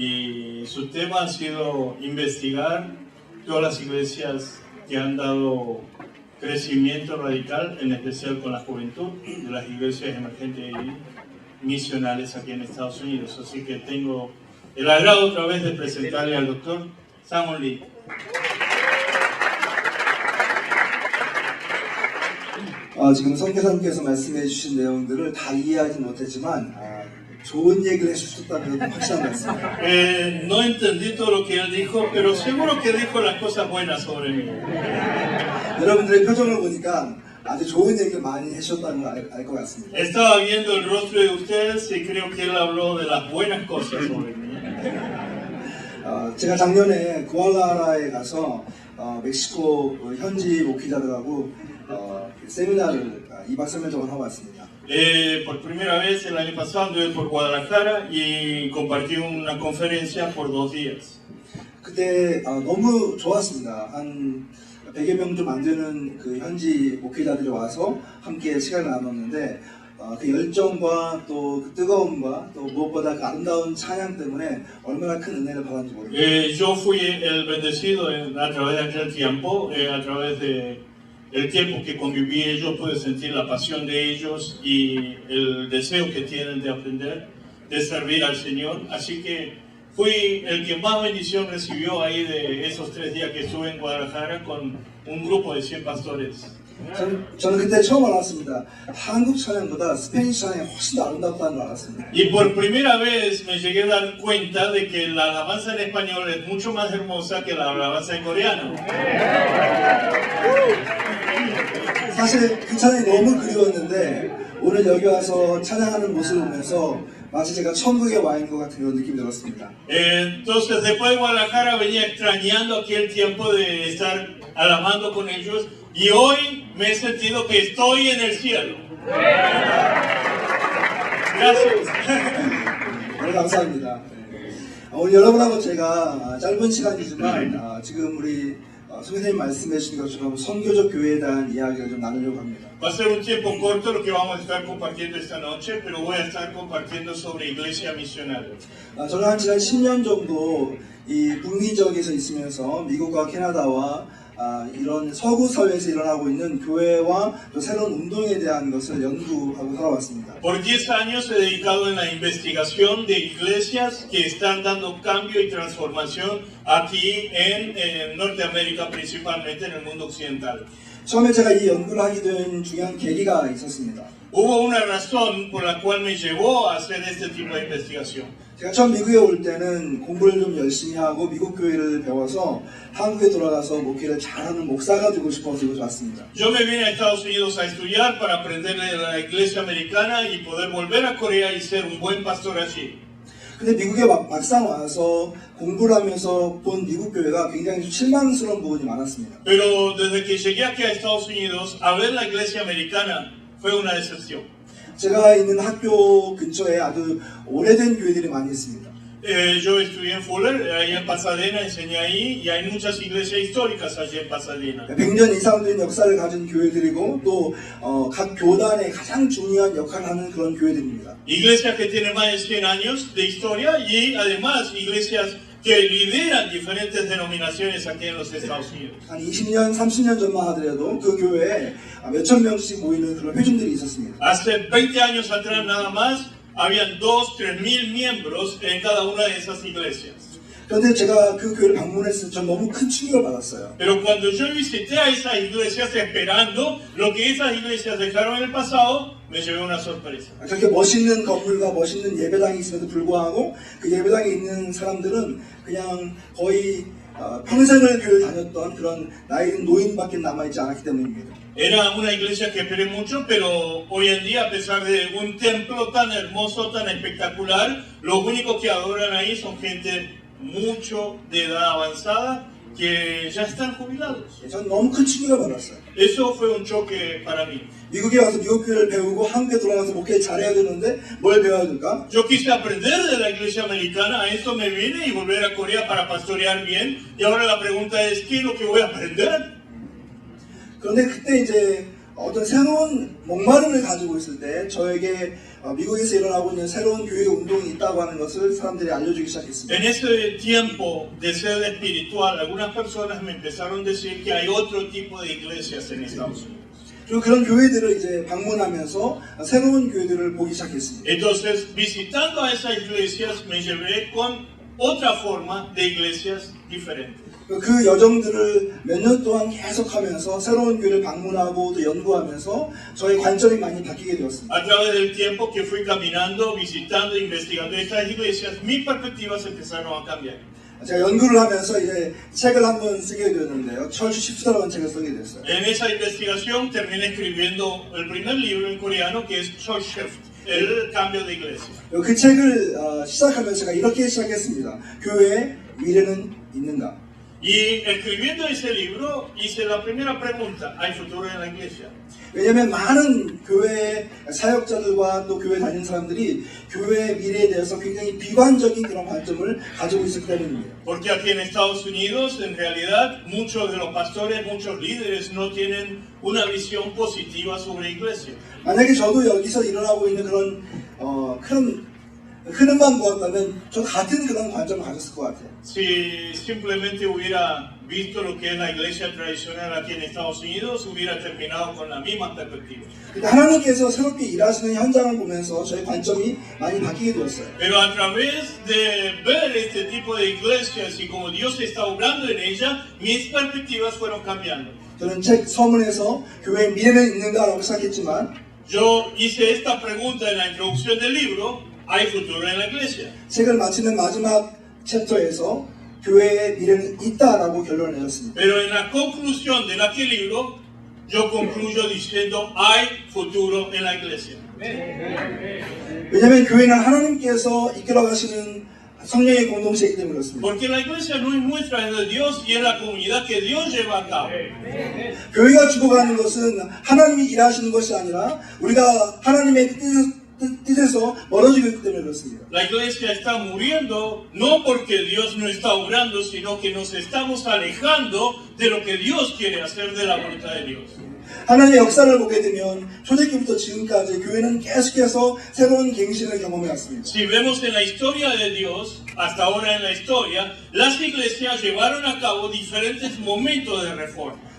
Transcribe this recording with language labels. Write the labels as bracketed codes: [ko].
[es] Y su tema ha sido investigar todas las iglesias que han dado crecimiento radical, en especial con la juventud, de las iglesias emergentes y misionales aquí en Estados Unidos. Así que tengo el agrado otra vez de presentarle al doctor Sang-won Lee. [ko] 지금 선교사님께서 말씀해 주신 내용들을 다 이해하지 못했지만 좋은 얘기를 해주셨다는 것도 확실한 것 같습니다. [es] No entendí todo lo que él dijo, pero seguro que dijo las cosas buenas sobre mí. [ko] 여러분들의 표정을 보니까 아주 좋은 얘기를 많이 해주셨다는 걸 알 것 같습니다. [es] Estaba viendo el rostro de ustedes y creo que él habló de las buenas cosas sobre mí. [ko] 제가 작년에 구알라하라에 가서 멕시코 현지 목회자들하고 세미나를 2박 3일 동안 하고 왔습니다. [es] Por primera vez el año pasado anduve por Guadalajara y compartí una conferencia por 2 días. [ko] 그때 너무 좋았습니다. 한 100여 명 좀 안 되는 그 현지 목회자들이 와서 함께 시간을 나눴는데 그 열정과 또 그 뜨거움과 또 무엇보다 그 아름다운 찬양 때문에 얼마나 큰 은혜를 받았는지 모릅니다. [es] Yo fui el bendecido a través de aquel tiempo, a través de el tiempo que conviví ellos, pude sentir la pasión de ellos y el deseo que tienen de aprender, de servir al Señor. Así que fui el que más bendición recibió ahí de esos 3 días que estuve en Guadalajara con un grupo de 100 pastores. [ko] 저는 그때 처음 알았습니다. 한국 찬양보다 스페니시 찬양이 훨씬 더 아름답다는 걸 알았습니다. [es] Y por primera vez me llegué a dar cuenta de que la alabanza en español es mucho más hermosa que la alabanza en coreano. [ko] 사실 그 찬양이 너무 그리웠는데 오늘 여기 와서 찬양하는 모습을 보면서 마치 제가 천국에 와 있는 것 같은 그런 느낌이 들었습니다. [es] Entonces después de Guadalajara venía extrañando aquel tiempo de estar alabando con ellos y hoy me he sentido que estoy en el cielo. Gracias. [ko] 감사합니다. 오늘 여러분하고 제가 짧은 시간이지만 지금 우리 선생님 말씀해 주신 것처럼 선교적 교회에 대한 이야기를 좀 나누려고 합니다. [es] Va a ser un tiempo corto lo que vamos a estar compartiendo esta noche, pero voy a estar compartiendo sobre iglesia misional. [ko] 저는 한 지난 10년 정도 이 북미 지역에서 있으면서 미국과 캐나다와 이런 서구 사회에서 일어나고 있는 교회와 또 새로운 운동에 대한 것을 연구하고 살아왔습니다. [es] Por 10 años he dedicado en la investigación de iglesias que están dando cambio y transformación aquí en Norteamérica, principalmente en el mundo occidental. [ko] 처음에 제가 이 연구를 하게 된 중요한 계기가 있었습니다. [es] Hubo una razón por la cual me llevó a hacer este tipo de investigación. [ko] 제가 처음 미국에 올 때는 공부를 좀 열심히 하고 미국 교회를 배워서 한국에 돌아가서 목회를 잘하는 목사가 되고 싶어서 이곳에 왔습니다. [es] Yo me vine a Estados Unidos a estudiar para aprender de la iglesia americana y poder volver a Corea y ser un buen pastor allí. [ko] 근데 미국에 막상 와서 공부를 하면서 본 미국 교회가 굉장히 실망스러운 부분이 많았습니다. [es] Pero desde que llegué aquí a Estados Unidos a ver la iglesia americana fue una decepción. [ko] 제가 있는 학교 근처에 아주 오래된 교회들이 많이 있습니다. [es] Yo estudié en Fuller, ahí en Pasadena, enseñé ahí y hay muchas iglesias históricas allí en Pasadena. [ko] 100년 이상 된 역사를 가진 교회들이고 또 각 교단에 가장 중요한 역할을 하는 그런 교회들입니다. [es] Iglesias que tienen más de 100 años de historia y además iglesias que lideran diferentes denominaciones aquí en los Estados Unidos. [ko] 한 20년, 30년 전만 하더라도 그 교회에 몇천 명씩 모이는 그런 회중들이 있었습니다. [es] Hace 20 años atrás nada más, habían 2, 3 mil miembros en cada una de esas iglesias. [ko] 그런데 제가 그 교회를 방문했을 때 전 너무 큰 충격을 받았어요. [es] Pero cuando yo visité a esas iglesias esperando lo que esas iglesias dejaron en el pasado, me llevé una sorpresa. [ko] 그렇게 멋있는 건물과 멋있는 예배당이 있음에도 불구하고 그 예배당에 있는 사람들은 그냥 거의 평생을 교회를 다녔던 그런 나이 든 노인밖에 남아있지 않았기 때문입니다. [es] Era una iglesia que esperé mucho, pero hoy en día, a pesar de un templo tan hermoso, tan espectacular, los únicos que adoran ahí son gente mucho de edad avanzada que ya están jubilados. [ko] 전 너무 큰 충격을 받았어요. [es] Eso fue un choque para mí. [ko] 미국에 와서 미국 교회를 배우고 한국에 돌아가서 목회 잘해야 되는데 뭘 배워야 될까? [es] Yo quise aprender de la iglesia americana, a eso me vine y volver a Corea para pastorear bien. Y ahora la pregunta es, ¿qué es lo que voy a aprender? [ko] 그런데 그때 이제 어떤 새로운 목마름을 가지고 있을 때 저에게 미국에서 일어나고 있는 새로운 교회 운동이 있다고 하는 것을 사람들이 알려주기 시작했습니다. [es] En ese tiempo de sed espiritual, algunas personas me empezaron a decir que hay otro tipo de iglesias en Estados Unidos. [ko] 그리고 그런 교회들을 이제 방문하면서 새로운 교회들을 보기 시작했습니다. [es] Entonces, visitando a esas iglesias, me llevé con otra forma de iglesias diferentes. [ko] 그 여정들을 몇 년 동안 계속하면서 새로운 교회를 방문하고 또 연구하면서 저의 관점이 많이 바뀌게 되었습니다. [es] A través del tiempo que fui caminando, visitando, investigando estas iglesias, mis perspectivas empezaron a cambiar. [ko] 제가 연구를 하면서 이제 책을 한번 쓰게 되었는데요. 철수 시프트라는 책을 쓰게 됐어요. [es] En esa investigación terminé escribiendo el primer libro en coreano que es Church Shift, el cambio de iglesia. [ko] 그 책을 시작하면서 제가 이렇게 시작했습니다. 교회에 미래는 있는가? [es] Y escribiendo ese libro hice la primera pregunta, ¿hay futuro en la iglesia? [ko] 왜냐하면 많은 교회 사역자들과 또 교회 다니는 사람들이 교회의 미래에 대해서 굉장히 비관적인 그런 관점을 가지고 있기 때문입니다. [es] Porque aquí en Estados Unidos, en realidad, muchos de los pastores, muchos líderes no tienen una visión positiva sobre la iglesia. [ko] 만약에 저도 여기서 일어나고 있는 그런 큰 흐름만 보았다면 저도 같은 그런 관점을 가졌을 것 같아요. [es] Si simplemente hubiera visto lo que es la iglesia tradicional aquí en Estados Unidos, hubiera terminado con la misma perspectiva. [ko] 하나님께서 새롭게 일하시는 현장을 보면서 저의 관점이 많이 바뀌게 되었어요. [es] Pero a través de ver este tipo de iglesias y como Dios está obrando en ella, mis perspectivas fueron cambiando. [ko] 저는 책 서문에서 교회의 미래는 있는가라고 시작했지만 [es] Yo hice esta pregunta en la introducción del libro, ¿hay futuro en la iglesia? [ko] 책을 마치는 마지막 챕터에서 교회의 미래는 있다라고 결론을 내렸습니다. [es] Pero en la conclusión de aquel libro, yo concluyo diciendo, hay futuro en la iglesia. [ko] 왜냐하면 교회는 하나님께서 이끌어 가시는 성령의 공동체이기 때문에 그렇습니다. [es] Porque la iglesia no es nuestra, es de Dios y es la comunidad que Dios lleva a cabo. [ko] 교회가 죽어가는 것은 하나님이 일하시는 것이 아니라 우리가 하나님의 뜻에서 멀어지고 있기 때문에 그렇습니다. [es] La iglesia está muriendo no porque Dios no está obrando, sino que nos estamos alejando de lo que Dios quiere hacer de la voluntad de Dios. [ko] 하나님의 역사를 보게 되면 초대기부터 지금까지 교회는 계속해서 새로운 갱신을 경험해 왔습니다. [es] Si vemos en la historia de Dios, hasta ahora en la historia, las iglesias llevaron a cabo diferentes momentos de reforma.